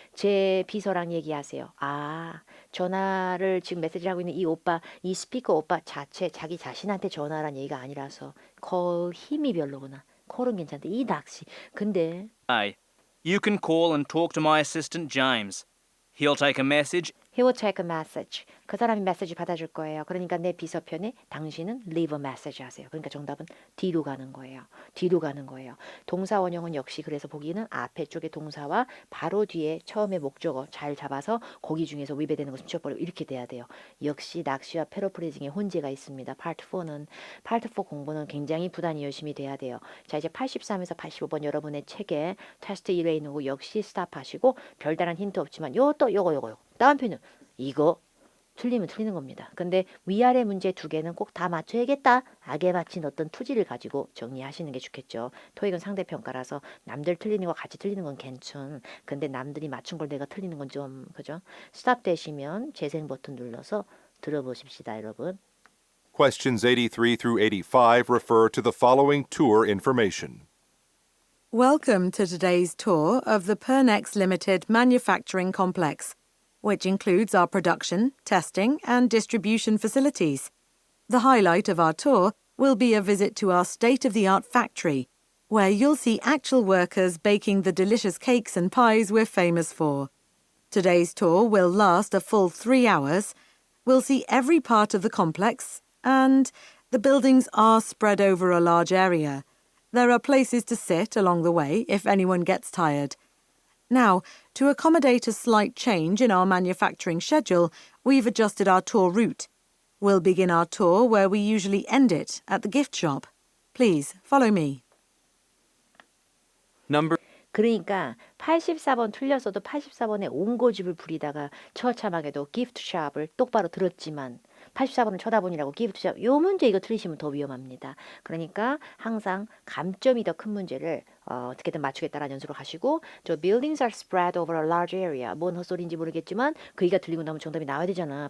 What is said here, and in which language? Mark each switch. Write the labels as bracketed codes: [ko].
[ko] 제 비서랑 얘기하세요. 아, 전화를 지금 메시지를 하고 있는 이 오빠, 이 스피커 오빠 자체 자기 자신한테 전화란 얘기가 아니라서 call 힘이 별로구나. call은 괜찮은데 이 낚시. 근데 [en] You can call and talk to my assistant James. He'll take a message. He will take a message. [ko] 그 사람이 메시지 받아줄 거예요. 그러니까 내 비서편에 당신은 [en] leave a message [ko] 하세요. 그러니까 정답은 뒤로 가는 거예요. 뒤로 가는 거예요. 동사 원형은 역시 그래서 보기는 앞에 쪽에 동사와 바로 뒤에 처음에 목적어 잘 잡아서 거기 중에서 위배되는 것을 치워버리고 이렇게 돼야 돼요. 역시 낚시와 패러프레이징의 혼재가 있습니다. 파트 4는 파트 4 공부는 굉장히 부단히 열심히 돼야 돼요. 자 이제 83에서 85번 여러분의 책에 테스트 1에 있는 거 역시 스탑하시고 별다른 힌트 없지만 요거 다음 편은 이거 틀리면 틀리는 겁니다. 근데 위아래 문제 두 개는 꼭 다 맞춰야겠다. 악에 맞힌 어떤 투지를 가지고 정리하시는 게 좋겠죠. 토익은 상대평가라서 남들 틀리는 거 같이 틀리는 건 괜찮. 근데 남들이 맞춘 걸 내가 틀리는 건 좀 그죠? 스탑 되시면 재생 버튼 눌러서 들어보십시다, 여러분. [en] Questions 83 through 85 refer to the following tour information. Welcome to today's tour of the Pernex Limited manufacturing complex, which includes our production, testing, and distribution facilities. The highlight of our tour will be a visit to our state-of-the-art factory, where you'll see actual workers baking the delicious cakes and pies we're famous for. Today's tour will last a full 3 hours. We'll see every part of the complex, and the buildings are spread over a large area. There are places to sit along the way if anyone gets tired. Now, to accommodate a slight change in our manufacturing schedule, we've adjusted our tour route. We'll begin our tour where we usually end it, at the gift shop. Please, follow me. [ko] 그러니까 84번 틀렸어도 84번에 온고집을 부리다가 처참하게도 기프트샵을 똑바로 들었지만 84번을 쳐다보니라고 기프트샵 요 문제 이거 틀리시면 더 위험합니다. 그러니까 항상 감점이 더 큰 문제를 어떻게든 맞추겠다라는 연습으로 가시고 저 [en] buildings are spread over a large area [ko] 뭔 헛소리인지 모르겠지만 그 얘기가 들리고 나면 정답이 나와야 되잖아.